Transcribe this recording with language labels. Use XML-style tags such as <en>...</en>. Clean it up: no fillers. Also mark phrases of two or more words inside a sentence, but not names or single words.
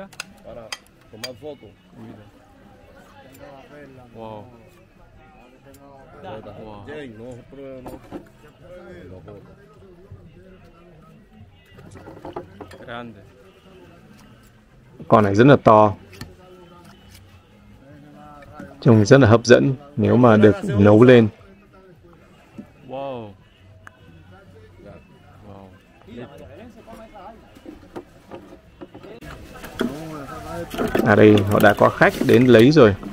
<es>Para tomar foto. Comida. Wow. Wow. Jane, no prueba, no. Grande.</es> <vi>Con này rất là to. Trông rất là hấp dẫn nếu mà được nấu lên. Wow. Wow. À đây họ đã có khách đến lấy rồi.</vi>